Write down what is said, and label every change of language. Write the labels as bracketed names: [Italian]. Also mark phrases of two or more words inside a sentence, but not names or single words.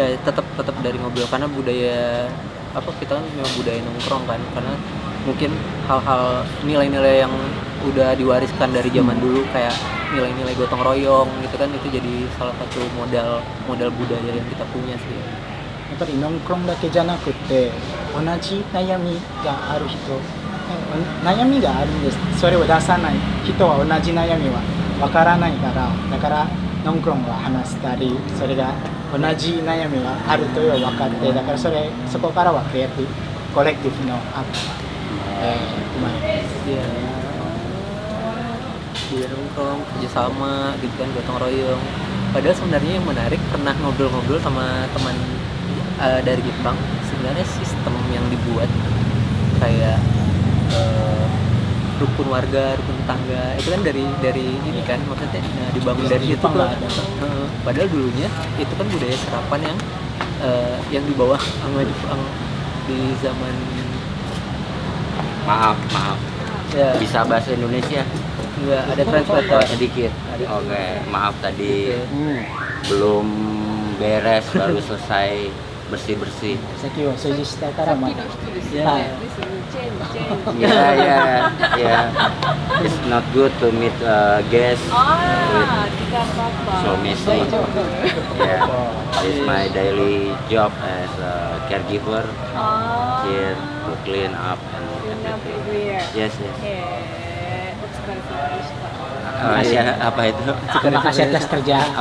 [Indonesian] Iya, tetap dari ngobrol karena budaya apa kita kan memang budaya nongkrong kan karena mungkin hal-hal nilai-nilai yang udah diwariskan dari zaman dulu kayak nilai-nilai gotong royong gitu kan itu jadi salah satu modal budaya yang kita punya sih. [Japanese] やっぱりノンクロンだけじゃなくて同じ悩みがある人悩みがあるんですそれを出さない人は同じ悩みはわからないからだからノンクロンが話したりそれが同じ悩みがあるという分かってだからそこからはクリエイティブコレクティブのアップが生まれます [Indonesian] Iya. Dia nongkrong kerjasama gitu kan gotong royong padahal sebenarnya yang menarik pernah ngobrol-ngobrol sama teman dari Jepang sebenarnya sistem yang dibuat kayak rukun warga, rukun tetangga itu kan dari ini kan maksudnya dibangun dari situ tuh padahal dulunya itu kan budaya serapan yang dibawa sama Jepang di zaman Maaf ya bisa bahasa Indonesia nggak ada translator sedikit oke maaf tadi gitu. belum beres baru selesai bersih-bersih [Japanese] さっきは掃除したからまださっきの人ですいやよね。ですよね。チェン。 [English] yeah it's not good to meet guests [Indonesian] ああ、tidak apa-apa. [English] so messy yeah it's my daily job as a caregiver [Japanese] ああ。 [English] here to clean up and Clean up everything Yes, yes. [Japanese] お疲れ様でした。 [Indonesian] Oh iya, apa itu? Terima kasih atas kerja